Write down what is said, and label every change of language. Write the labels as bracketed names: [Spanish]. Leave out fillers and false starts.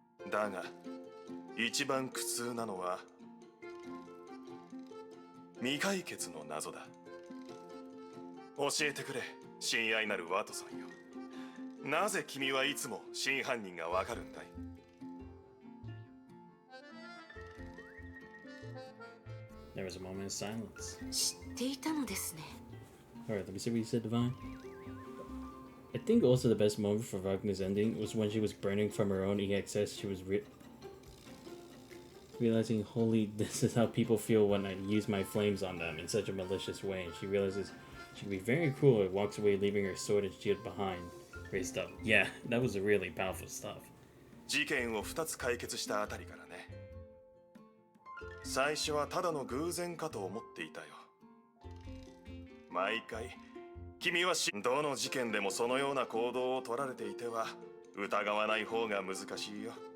[Japanese] だが一番苦痛なのは未解決の謎だ。教えてくれ、親愛なるワトソンよ。なぜ君はいつも真犯人がわかるんだい？ [English] There was a moment of silence. [Japanese] 知っていたのですね。 [English] Alright, let me see what you said, Divine. I think also the best moment for Wagner's ending was when she was burning from her own EXS. She was realizing, holy, this is how people feel when I use my flames on them in such a malicious way. And she realizes she can be very cruel and walks away, leaving her sword and shield behind, raised up. Yeah, that was really powerful stuff. [Japanese] 事件を2つ解決したあたりからね。最初はただの偶然かと思っていたよ。毎回君はどの事件でもそのような行動を取られていては疑わない方が難しいよ。